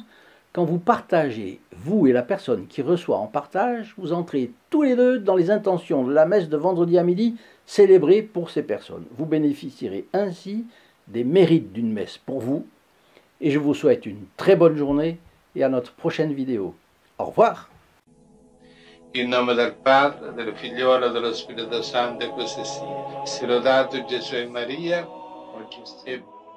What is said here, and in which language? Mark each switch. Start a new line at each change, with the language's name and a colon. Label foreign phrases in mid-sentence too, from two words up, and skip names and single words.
French: Quand vous partagez, vous et la personne qui reçoit en partage, vous entrez tous les deux dans les intentions de la messe de vendredi à midi célébrée pour ces personnes. Vous bénéficierez ainsi des mérites d'une messe pour vous. Et je vous souhaite une très bonne journée et à notre prochaine vidéo. Au revoir.
Italian: In nome del Padre, del Figliolo e dello Spirito Santo, e così sia. Sia lodato Gesù e Maria, oggi e